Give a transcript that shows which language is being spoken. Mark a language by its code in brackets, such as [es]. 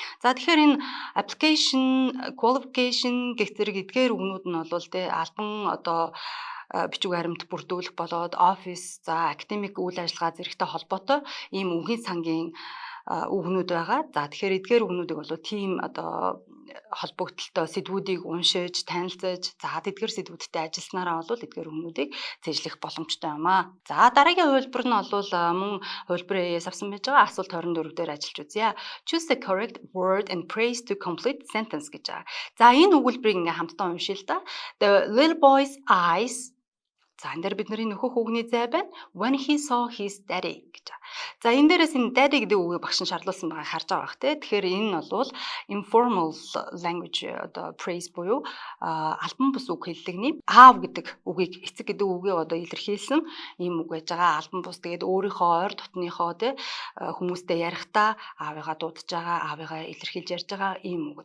[mn] За тэгэхээр энэ application, qualification гэх зэрэг эдгээр үгнүүд нь бол тэ албан одоо бичиг баримт бүрдүүлэх болоод офис, за академик үйл ажиллагаа зэрэгтэй холбоотой ийм үгийн сангийн үгнүүд байгаа. За тэгэхээр эдгээр үгнүүдийг бол тийм одоо холбогдлолтой сэдвүүдийг уншиж, танилцаж, за эдгээр сэдвүүдтэй ажилласнараа бол эдгээр үгнүүдийг цэжлэх боломжтой юм аа. За дараагийн хувилбар нь бол мөн хувилбарын ээс авсан байж байгаа асуулт 24 дээр ажиллаж үзье. [en] Choose the correct word and phrase to complete sentence [mn] гэж байгаа. За энэ өгүүлбэрийг ингээм хамтдаа уншъя л да. [en] The little boy's eyes. [mn] За энэ дээр бидний нөхөх үгний зай байна. [en] When he saw his daddy [mn] гэж. За энэ дээрээс энэ daddy гэдэг үгийг багш нь шаардуулсан байгааг харж байгаа бах те. Тэгэхээр энэ нь бол informal language одоо phrase буюу албан бус үг хэллэгний аав гэдэг үгийг эцэг гэдэг үгийг одоо илэрхийлсэн ийм үг байж байгаа. Албан бус тэгээд өөрийнхөө ойр дотныхоо те хүмүүстэй ярихдаа аавыгаа дуудаж байгаа, аавыгаа илэрхийлж ярьж байгаа ийм үг.